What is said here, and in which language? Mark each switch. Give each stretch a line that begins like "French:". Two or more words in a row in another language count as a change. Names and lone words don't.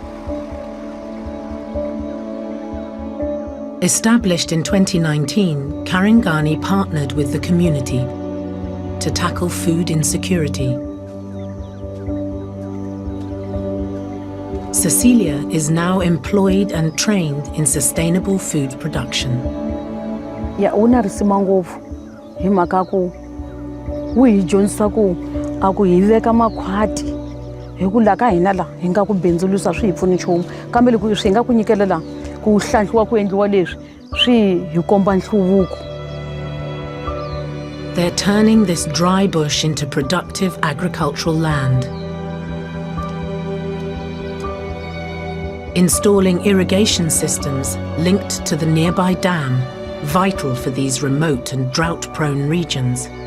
English: Established in 2019, Karangani partnered with the community to tackle food insecurity. Cecilia is now employed and trained in sustainable food production.
Tsonga: Ya una risima ngopfu hi mhaka ku wu hi dyondzisa ku a ku hi veka makhwati hi ku la ka hina la hi nga ku bindzulusa swi hi pfuni nchumu kambe loko swi nga ku nyikelela ku hlantswiwa ku endliwa leswi swi hi komba nhluvuko.
English: They're turning this dry bush into productive agricultural land. Installing irrigation systems linked to the nearby dam, vital for these remote and drought-prone regions.